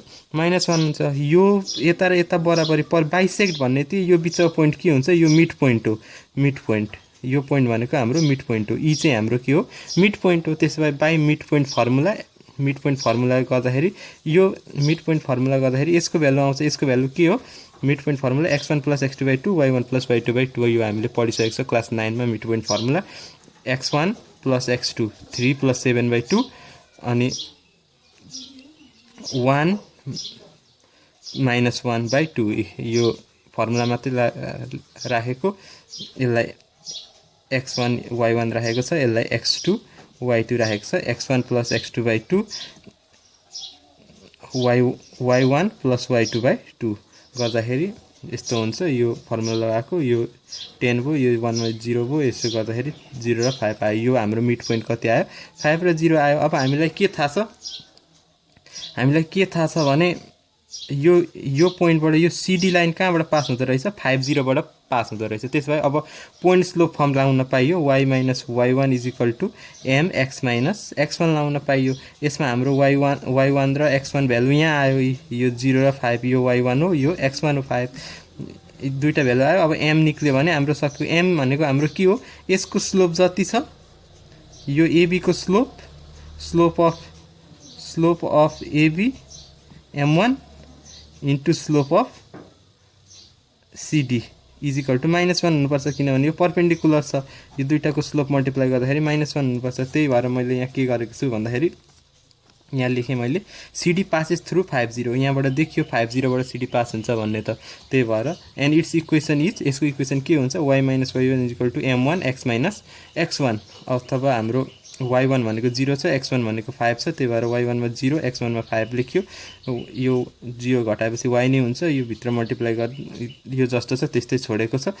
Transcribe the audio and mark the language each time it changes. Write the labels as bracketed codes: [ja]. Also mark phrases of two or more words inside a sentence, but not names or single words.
[ne] -1 हुन्छ यो यता र यता बराबरी पर बाइसेक्ट भन्ने चाहिँ यो बिचको पोइन्ट के हुन्छ यो [en] mid point [ne] हो [en] mid point [ne] यो पोइन्ट भनेको हाम्रो [en] mid point [ne] हो ई चाहिँ हाम्रो के हो [en] mid point [ne] हो त्यसैले [en] by mid point formula [ne] गर्दाखेरि यो [en] mid point formula [ne] गर्दाखेरि यसको भ्यालु आउँछ यसको भ्यालु के हो [en] mid point formula [ne] x1 + x2/2 y1 + y2/2 यो हामीले पढिसकेको छ क्लास 9 मा [en] mid point formula [ne] x1 + x2 3 + 7/2 अनि 1 - 1/2 यो फर्मुला मात्रै राखेको यसलाई x1 y1 राखेको छ यसलाई x2 y2 राखेको छ x1 + x2/2 y1 + y2/2 गर्दाखेरि यस्तो हुन्छ यो फर्मुला लगाएको यो 10 भयो यो 1 मा 0 भयो यसो गर्दाखेरि 0 र 5 आयो यो हाम्रो [en] mid point [ne] कति आयो 5 र 0 आयो अब हामीलाई के थाहा छ भने यो पोइन्टबाट यो [en] CD line [ne] कहाँबाट पास हुँदो रहेछ 50 बाट पास हुँदो रहेछ त्यसैले अब [en] point slope form [ne] लाउन पाइयो y - y1 = mx - x1 लाउन पाइयो यसमा हाम्रो y1 र x1 भ्यालु यहाँ आयो यो 0 र 5 यो y1 हो यो x1 हो 5 दुईटा भ्यालु आयो अब m निक्ल्यो भने हाम्रो सक्यो m भनेको हाम्रो के हो यसको स्लोप जति छ यो ab को [en] slope of [ne] ab m1 [en] into slope of CD is equal to [ne] -1 हुनुपर्छ किनभने यो परपेन्डिकुलर छ यो दुईटाको [en] slope multiply [ne] गर्दाखेरि -1 हुनुपर्छ त्यही भएर मैले यहाँ के गरेको छु भन्दाखेरि यहाँ लेखेँ मैले [en] CD passes through 50 [ne] यहाँबाट देखियो 50 बाट CD पास हुन्छ भन्ने त त्यही भएर [en] and its equation is [ne] यसको इक्वेसन के हुन्छ y - y1 = m1 x - x1 अथवा हाम्रो y1 भनेको 0 छ, x1 भनेको 5 छ, त्यही भएर y1 मा 0 x1 मा 5 लेख्यो। यो 0 घटाएपछि y नै हुन्छ, यो भित्र मल्टिप्लाई गर यो जस्तो छ त्यस्तै छोडेको छ।